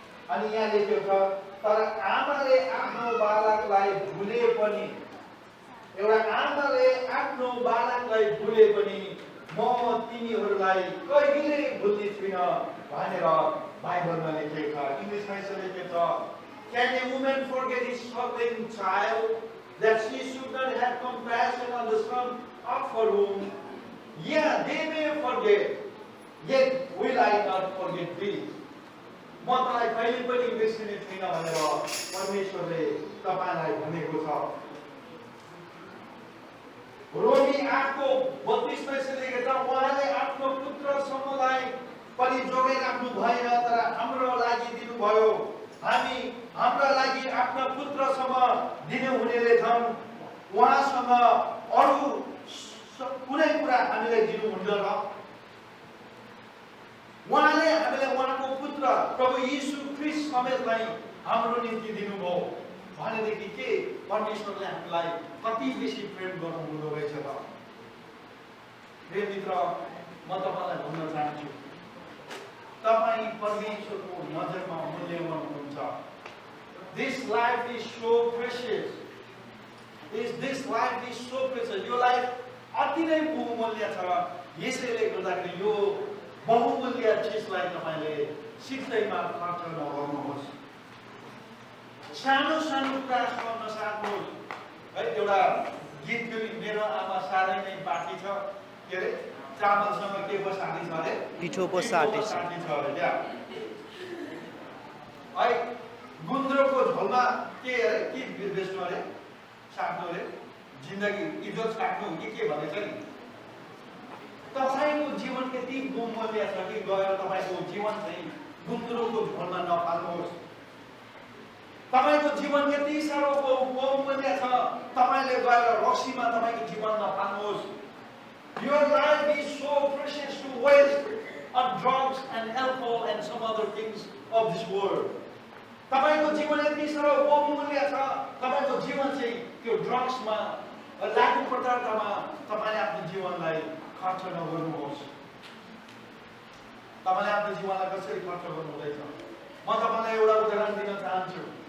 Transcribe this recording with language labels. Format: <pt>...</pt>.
<ne>अनि यहाँ लेखेको छ तर आमाले आफ्नो बालकलाई भुले पनि, एउटा आमाले आफ्नो बालकलाई भुले पनि म तिनीहरूलाई कहिले भुल्ने छुइन भनेर बाइबलमा लेखेको छ। इङ्ग्लिसमा यसो लेखेको छ</ne> <en>Can a woman forget his suckling child that she should not have compassion on the son of her womb? Yeah, they may forget, yet will I not forget thee.</en> <ne>म तँलाई कहिले पनि बिर्सिने छैन भनेर परमेश्वरले तपाईलाई भनेको छ। रोमी 8:32 यसले लेखेको छ उहाँले आफ्नो पुत्रसम्मलाई पनि जोगाइराख्नु भएन तर हाम्रो दिनुभयो। हामी हाम्रा लागि आफ्ना पुत्रसँग दिनुहुनेले झन् उहाँसँग अरू कुनै कुरा हामीलाई दिनुहुन्न र उहाँले हामीलाई उहाँको पुत्र प्रभु यीशु ख्रीष्ट समेतलाई हाम्रो निम्ति दिनुभयो भनेदेखि के परमेश्वरले हामीलाई कति बेसी प्रेम गर्नुहुँदो रहेछ त। प्रिय मित्र, म तपाईलाई भन्न चाहन्छु, तपाईँ परमेश्वरको नजरमा मूल्यवान हुनुहुन्छ।</ne> <en>This life is so precious. This life is so precious.</en> <ne>यो लाइफ अति नै बहुमूल्य छ। यसैले गर्दाखेरि यो बहुमूल्य चिजलाई तपाईले सिधैमा खर्च नगर्नुहोस्। सानो सानो कुरासँग नसार्नुहोस्। है, एउटा गीत पनि मेरो आमा साह्रै नै बाँकी छ, के अरे चामलसँग के पो साटी छ अरे, पिठो पो साटी छ अरे क्या है। गुन्द्रोको झोलमा के अरे के बेच्नु अरे, साट्नु अरे, जिन्दगी इज्जत साट्नु के भनेछ नि। तपाईको जीवन यति बहुमूल्य छ कि गएर तपाईको जीवन चाहिँ गुन्द्रोको झोलमा नफाल्नुहोस्। तपाईको जीवन यति साह्रो बहुमूल्य छ, तपाईले गएर रक्सीमा तपाईको जीवन नफाल्नुहोस्।</ne> <en>Your life is so precious to waste on drugs and alcohol and some other things of this world.</en> <ne>तपाईको जीवन यति साह्रो बहुमूल्य छ, तपाईको जीवन चाहिँ त्यो ड्रग्समा लागु पदार्थमा तपाईले आफ्नो जीवनलाई खर्च नगर्नुहोस्। तपाईले आफ्नो जीवनलाई कसरी खर्च गर्नुहुँदैछ? म तपाईलाई एउटा उदाहरण दिन चाहन्छु।</ne>